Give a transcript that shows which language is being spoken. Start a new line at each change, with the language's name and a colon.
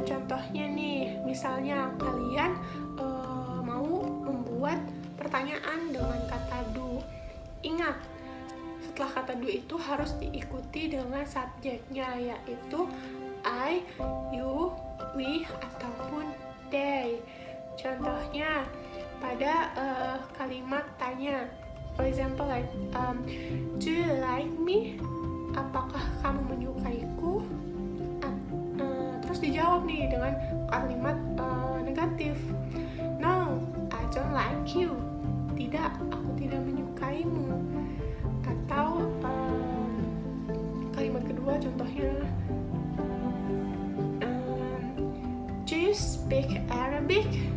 Indonesian: Contohnya nih, misalnya kalian mau membuat pertanyaan dengan kata do. Ingat, setelah kata do itu harus diikuti dengan subjeknya, yaitu I, you, we, ataupun they. Contohnya pada kalimat tanya,
English: For example, like, do you like me?
Indonesian: Apakah kamu menyukaiku? Terus dijawab nih dengan kalimat negatif.
English: No, I don't like you.
Indonesian: Tidak, aku tidak menyukaimu. Atau kalimat kedua contohnya,
English: do you speak Arabic?